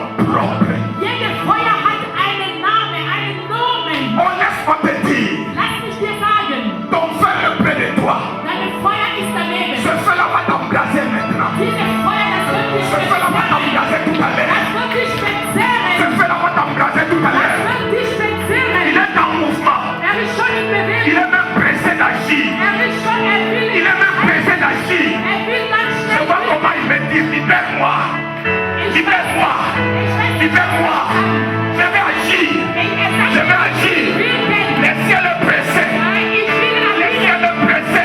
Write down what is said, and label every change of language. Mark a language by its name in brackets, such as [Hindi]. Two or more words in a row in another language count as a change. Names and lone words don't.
[French] propre. [German] Jede Feuer hat einen Namen, einen Nomen. [French] Oh, laisse-moi te dire, [German] Lass mich dir sagen, [French] ton feu est près de toi. [German] deine Feuer ist daneben. [French] Ce feu-là va t'embraser maintenant. [German] Diese Feuer, das wird dich [French] Ce feu-là va [German] verzehren. [French] t'embraser tout à l'heure. [German] Das wird dich [French] Ce [German] verzehren. [French] feu-là va t'embraser tout à [German] Das [French] l'heure. [German] wird dich [French] Il [German] verzehren. [French] est en mouvement. [German] Ist schon in [French] Il [German] Bewegung. [French] est même pressé d'agir. Il est même pressé d'agir. [German] Ganz [French] Je [German] schnell. [French] vois comment il me dit, libère-moi. Libère-moi. Libère-moi. Je vais agir. Je vais agir. Le ciel est pressé. Le ciel est pressé.